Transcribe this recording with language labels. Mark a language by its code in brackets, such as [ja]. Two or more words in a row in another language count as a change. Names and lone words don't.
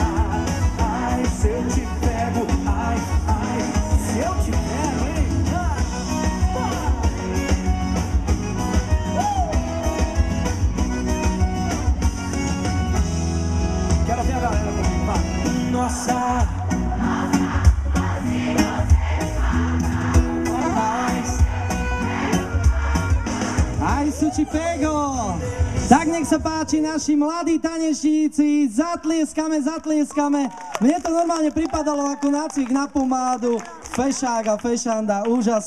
[pt] Ai, se eu te pego, ai, ai, se eu te pego, hein? Quero ver a galera comigo, vai. Nossa. Aj sú ti pego! [sk] Tak nech sa páči, naši mladí tanečníci, zatlieskame, zatlieskame. Mne to normálne pripadalo ako nácvik na pomádu, fešák a fešanda, úžasný.